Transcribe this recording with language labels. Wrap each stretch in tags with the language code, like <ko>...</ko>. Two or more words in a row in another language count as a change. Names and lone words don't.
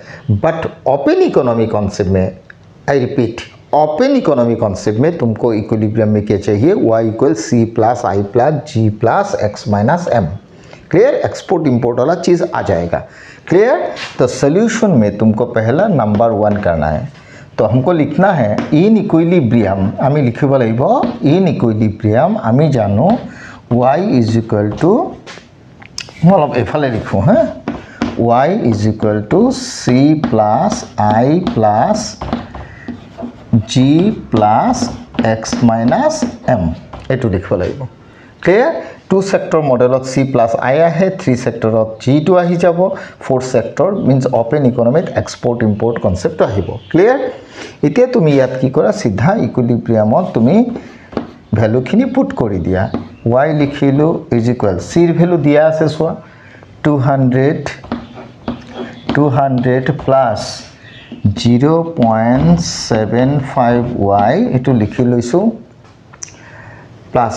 <en>But open economy concept</en> <hi>में,</hi> <en>I repeat, open economy concept</en> <hi>में तुमको इक्विलिब्रियम में क्या चाहिए? y = c + i + g + x - m। क्लियर?</hi> <en>export import</en> <hi>वाला चीज़ आ जाएगा। क्लियर? तो सोल्यूशन में तुमको पहला नंबर 1 करना है। तो हमको लिखना है</hi> <en>in equilibrium,</en> <as>আমি লিখিব লাগিব</as> <en>in equilibrium</en> <as>আমি জানো y =</as> <hi>मैं अलग एफाले लिखूँ, हाँ,</hi> <as>y = c + i + g + x - m এইটো লিখিব লাগিব। ক্লিয়াৰ?</as> <en>two sector model c + i है, three sector g तो</en> <as>আহি যাব,</as> <en>fourth sector means open economic export import concept आहिब।</en> <hi>क्लियर? इतना तुम याद की करा, सीधा इक्विलिब्रियमत तुम भैल्यूखिनि पुट कर दिया।</hi> <as>y লিখিলো = c ভেল্যু দিয়া আছে, চোৱা 200 প্লাছ 0.75y এটো লিখি লৈছো, প্লাছ</as>